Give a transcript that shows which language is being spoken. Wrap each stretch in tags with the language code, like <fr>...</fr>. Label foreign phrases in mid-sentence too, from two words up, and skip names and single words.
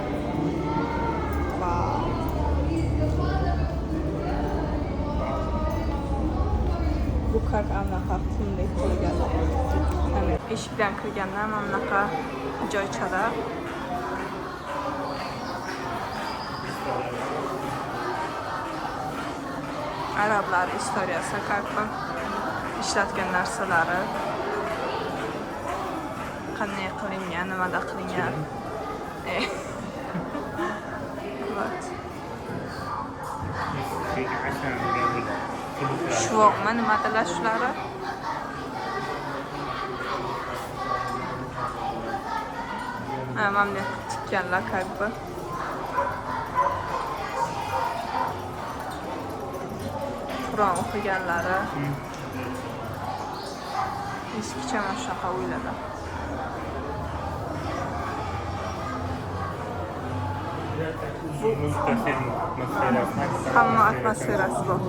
<uz>Vau. Bu как anaqa qumdek bo'lgan. Ana eshikdan kirgandan anaqa joychalar. Arablar istoriyasi,</uz> <ru>как бы</ru> <uz>ishlatgan narsalari. Qanday qilingan, nimada qilingan. Вот. Shuvoqmi, nimadalar shulari? Mamnun tikkanlar,</uz> <ru>как бы.</ru> <uz>Qur'on o'qiganlari. Eskicha mana shunaqa uylarda. Hamma atmosferasi bor.</uz>